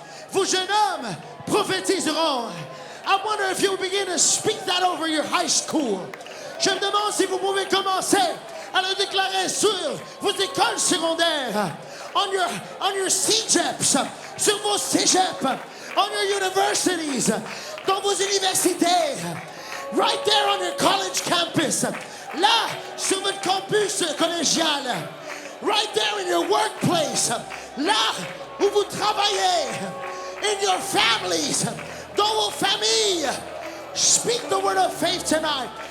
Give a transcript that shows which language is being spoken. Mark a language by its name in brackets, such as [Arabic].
[French] Vos jeunes hommes prophétiseront. [English] I wonder if you'll begin to speak that over your high school. [French] Je me demande si vous pouvez commencer à le déclarer sur vos écoles secondaires, [English] on your CEGEPs, [French] sur vos cégeps, [English] on your universities, [French] dans vos universités, [English] right there on your college campus, [French] là, sur votre campus collégial, [English] right there in your workplace, [French] là où vous travaillez, [English] in your families, [French] dans vos familles, [English] Speak the word of faith tonight.